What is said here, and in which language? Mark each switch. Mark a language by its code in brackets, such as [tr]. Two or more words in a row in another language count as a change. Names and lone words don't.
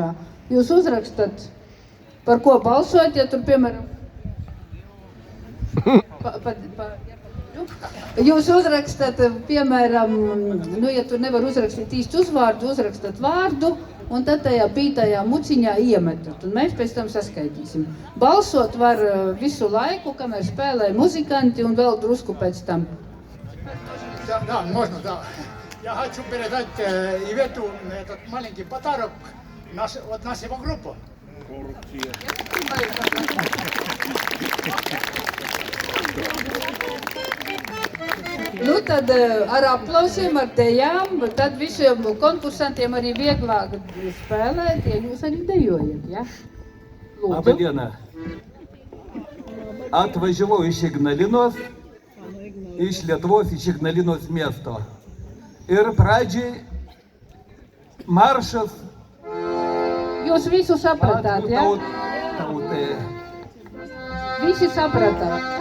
[lv] Jūs uzrakstat, par ko balsot, ja tur, piemēram, jūs uzrakstat, piemēram, nu, ja tur nevar uzrakstīt īsti uzvārdu, uzrakstat vārdu un tad tajā pītajā muciņā iemetat. Un mēs pēc tam saskaitīsim. Balsot var visu laiku, kamēr spēlē muzikanti un vēl drusku pēc tam. [ru] Да, можно, да. Я хочу передать Ивету этот маленький подарок от нашего группы. [lv] Nu tad ar aplausiem, ar tejām, tad visiem konkursantiem arī vieglāk spēlēt, ja jūs arī dejojat, ja? [lt] Laba diena. Atvažiavau iš Ignalinos, iš Lietuvos, iš Ignalinos miesto. Ir pradžiai maršas. [lv] Jūs visu sapratāt, ja? Tautai. Visi sapratāt.